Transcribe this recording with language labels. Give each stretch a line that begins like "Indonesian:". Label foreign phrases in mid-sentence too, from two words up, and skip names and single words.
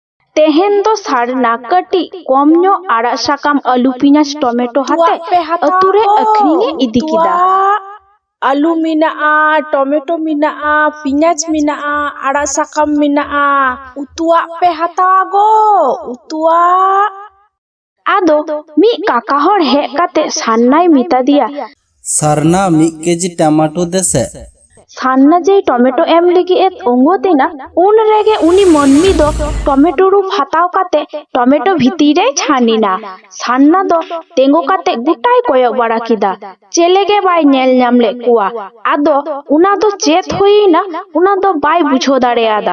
Santali: तेहेन दो सारना कटी कम ᱧᱚᱜ आड़ा साकाम आलू पिंयाज टमेटो हाते अतुरे अखरिंगे इदी किदा। आलू मिनाआ, टमेटो मिनाआ, पिंयाज मिनाआ, आड़ा साकाम मिनाआ, उतुआ पे हतावा गो उतुआ। आदो मी काका हर हे काते सान्नाय मिता दिया सारना 1 केजी टमाटो देसे। सान्ना जे टमेटो एम लगी एत ओंगोतेना उन रेगे उनी मनमी दो टमेटो रू हताव काते टमेटो भितीरे छानिना। सान्ना दो तेंगो काते गुटाय कोयक बड़ा किदा चेलेगे बाय नेल ᱧᱟᱢ कुआ। आदो उना दो चेत हुईना उना दो बाय बुझो दाड़ेयादा।